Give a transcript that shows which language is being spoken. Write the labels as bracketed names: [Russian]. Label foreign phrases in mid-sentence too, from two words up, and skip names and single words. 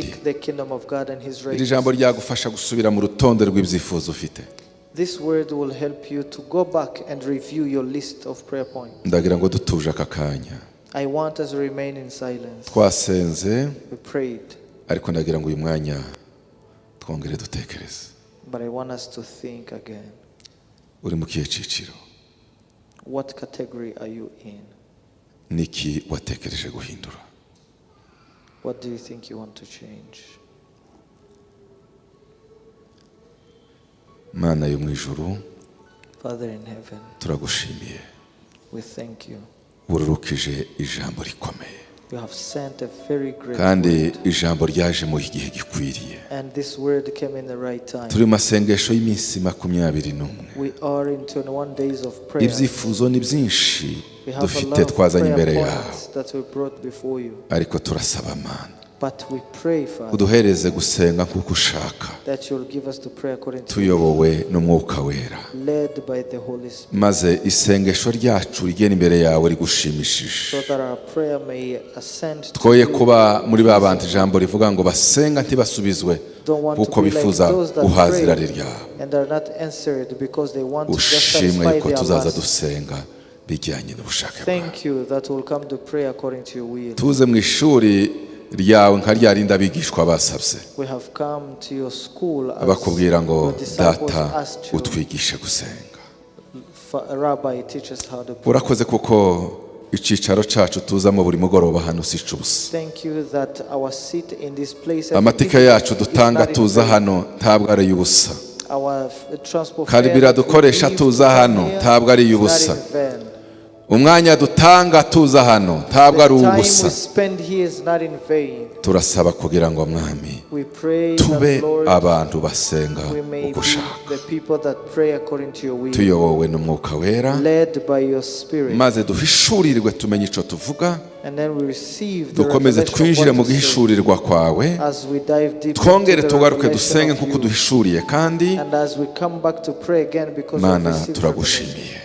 [English] Seek the kingdom of God and his [Kinyarwanda] Iri jambo [English] righteousness. [Kinyarwanda] ryagufasha gusubira mu rutonde rw'ibyifuzo ufite. [English] This word will help you to go back and review your list of prayer points. [Kinyarwanda] Ndagira ngo dutuje aka kanya. [English] I want us to remain in silence. [Kinyarwanda] Twasenze [English] We prayed, [Kinyarwanda] ariko ndagira ngo uyu mwanya twongere dutekereze. [English] but I want us to think again. [Kinyarwanda] Uri mu kihe cyiciro? [English] What category are you in? [Kinyarwanda] Niki watekereje guhindura? [English] What do you think you want to change? [Kinyarwanda] Mana yo mu ijuru, [English] Father in heaven, [Kinyarwanda] turagushimiye. [English] we thank you. [Kinyarwanda] Ururukije ijambo rikomeye. [English] You have sent a very great [Kinyarwanda] Kandi [English] word, [Kinyarwanda] ijambo ryaje mu gihe gikwiriye. [English] and this word came in the right time. [Kinyarwanda] Turi mu masengesho y'iminsi 21. [English] We are in 21 days of prayer. [Kinyarwanda] Ibyifuzo ni byinshi [English] We have a [Kinyarwanda] dufite [English] lot of [Kinyarwanda] twazanye [English] prayer [Kinyarwanda] imbere yawe, [English] points that we brought before you. [Kinyarwanda] ariko turasaba Mana [English] But we pray, Father, [Kinyarwanda] uduhereze gusenga kuko ushaka, [English] that you'll give us to pray according to [Kinyarwanda] tuyobowe n'Umwuka Wera, [English] led by the Holy Spirit, [Kinyarwanda] maze isengesho ryacu rigena imbere yawe rigushimishije. [English] so that our prayer may ascend to [Kinyarwanda] Twoye [English] you. [Kinyarwanda] kuba muri ba bantu ijambo rivuga ngo basenga ntibasubizwe [English] Don't want [Kinyarwanda] kuko [English] to be like [Kinyarwanda] bifuza [English] those that [Kinyarwanda] guhaza irari [English] pray [Kinyarwanda] ryawe. [English] and are not answered because they want to just [Kinyarwanda] Ushimwe [English] satisfy [Kinyarwanda] yuko [English] their [Kinyarwanda] tuzaza [English] lust. [Kinyarwanda] dusenga bijyanye n'ubushake bwawe. [English] Thank you that we'll come to pray according to your will. [Kinyarwanda] Tuze mu ishuri ryawe nka rya rindi abigishwa basabye, [English] We have come to your school as [Kinyarwanda] bakubwira ngo [English] your disciples [Kinyarwanda] data [English] asked you, [Kinyarwanda] utwigishe gusenga. [English] Rabbi, teach us how to pray. [Kinyarwanda] Urakoze kuko icyicaro cyacu tuzamo buri mugoroba hano si icubusa. [English] Thank you that our seat in this place [Kinyarwanda] Amatike yacu dutanga tuza hano ntabwo ari iy'ubusa. [English] our transport [Kinyarwanda] Karibira dukoresha tuza hano ntabwo ari iy'ubusa. umwanya dutanga tuza hano ntabwo ari ubusa. Turasaba kugira ngo mwami tube abantu basenga ugushaka, tuyobowe n'umwuka wera, maze duhishurirwe tumenye icyo tuvuga, dukomeze twinjire mu gihishurirwa kwawe, twongere tugaruke dusenge nk'uko duhishuriye, kandi Mana turagushimiye.